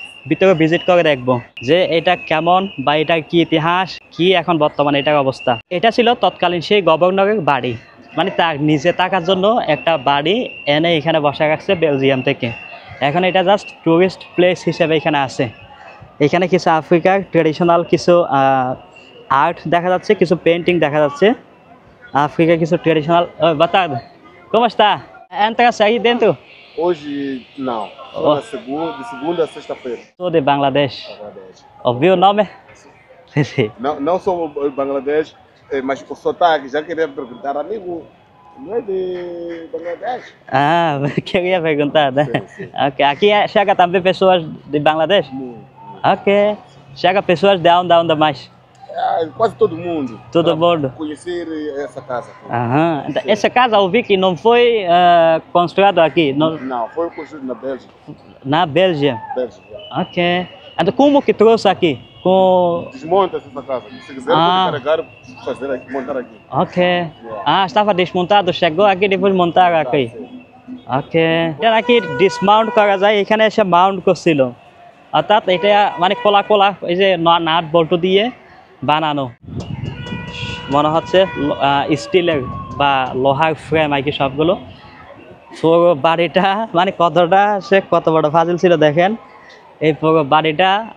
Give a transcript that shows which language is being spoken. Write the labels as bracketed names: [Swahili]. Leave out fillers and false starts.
[Bangla] ভিতরে ভিজিট করে দেখবো যে এটা কেমন বা এটার কি ইতিহাস কি এখন বর্তমানে এটার অবস্থা এটা ছিল তৎকালীন সেই গভর্নরের বাড়ি মানে তার নিজে থাকার জন্য একটা বাড়ি এনে এখানে বসা রাখছে বেলজিয়াম থেকে এখন এটা জাস্ট টুরিস্ট প্লেস হিসেবে এখানে আছে এখানে কিছু আফ্রিকার ট্রেডিশনাল কিছু আর্ট দেখা যাচ্ছে কিছু পেন্টিং দেখা যাচ্ছে আফ্রিকার কিছু traditional বাতাদ [Portuguese] como está entra aí dentro Hoje não, só na de segunda a sexta-feira. sou de Bangladesh Bangladesh. ouviu o nome sim Não sou Bangladesh, mas o sotaque, já queria perguntar, amigo, não é de Bangladesh? queria perguntar né Sim, sim. okay aqui chega também pessoas de Bangladesh ok chega pessoas de onde mais Quase todo mundo. Todo mundo. Conhecer essa casa. Aham. Essa casa eu vi que não foi construída aqui Não, foi construído na Bélgica. na Bélgica Bélgica. ok então como que trouxe aqui com Desmonta essa casa. Se quiser, pode carregar, fazer aqui, montar aqui. ok estava desmontado chegou aqui depois montaram aqui ok [Bangla] এটা নাকি ডিসমাউন্ট করা যায় এখানে এসে Mount করছিল অর্থাৎ এটা মানে কোলা এই যে নাট বল্টু দিয়ে বানানো মনে হচ্ছে স্টিলের বা লোহার ফ্রেম আর কি সবগুলো পুরো বাড়িটা মানে কত বড় ফাজিল ছিল দেখেন এই পুরো বাড়িটা